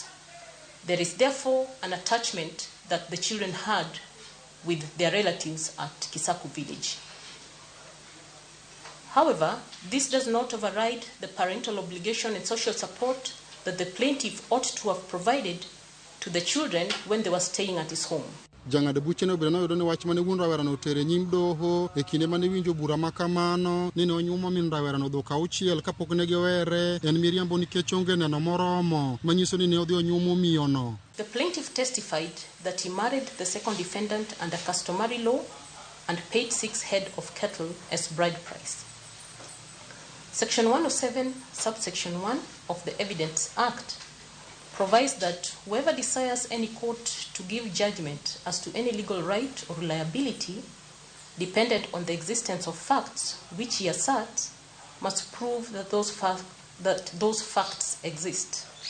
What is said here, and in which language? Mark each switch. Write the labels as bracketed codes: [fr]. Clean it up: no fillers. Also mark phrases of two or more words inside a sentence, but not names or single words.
[en] There is therefore an attachment that the children had with their relatives at Kisaku village. However, this does not override the parental obligation and social support that the plaintiff ought to have provided to the children when they were staying at his home. [luo] Jang'ad buche ne obedo noyudo ni wach mane wuon rawerano otere nyim Doho e kinde mane winjo bura makamano ni ne onyuomo min rawerano dhok 6 kapok ne giwere en miriambo nikech onge neno moromo manyiso ni ne odhi onyuomo miyono. [en] The plaintiff testified that he married the second defendant under customary law and paid 6 head of cattle as bride price. Section 107, subsection 1 of the Evidence Act provides that whoever desires any court to give judgment as to any legal right or liability dependent on the existence of facts which he asserts must prove that those facts exist.